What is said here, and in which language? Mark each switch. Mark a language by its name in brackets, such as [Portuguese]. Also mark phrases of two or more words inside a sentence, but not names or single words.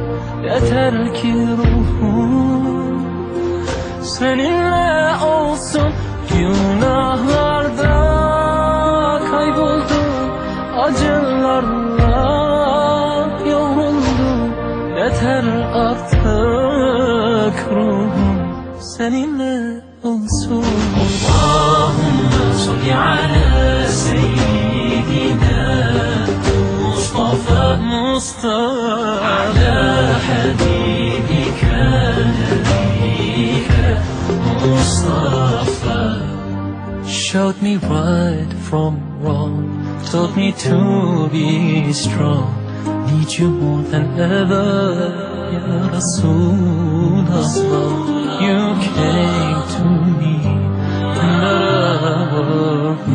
[Turkish] Yeter ki ruhum seninle olsun. Günahlarda kayboldum, acılarla yoruldum. Yeter artık ruhum seninle olsun. [Arabic] اللهم صل على سيدنا مصطفى على حبيبك نبيك مصطفى. [English] Showed me right from wrong, taught me to be strong. Need you more than ever, Ya Rasulullah. You came to me and loved me.